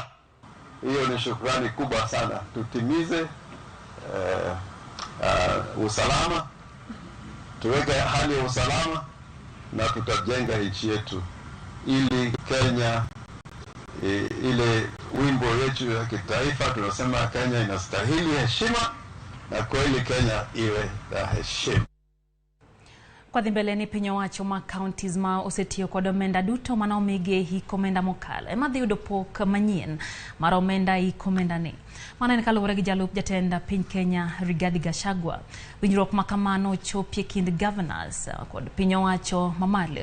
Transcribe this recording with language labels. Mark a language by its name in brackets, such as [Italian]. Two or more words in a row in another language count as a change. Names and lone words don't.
[Swahili] Hiyo ni shukrani kubwa sana. Tutimize usalama, tuweke hali ya usalama na tutajenga nchi yetu ili Kenya ile wimbo yetu ya kitaifa tunasema Kenya inastahili heshima na kweli Kenya iwe na heshima. [Luo (Kenya and Tanzania)] Kwa dhimbeleni pinyo wacho ma counties ma osetiyo kod omenda duto mana omige hik omenda mokalo. Ema dhi yudo pok manyien mar omenda hik omenda ni. Mana en kaluwore gi jalup jatenda piny Kenya Rigathi Gachagua. Winjruok makamano chopie kind governors kod pinyo wacho mamalo.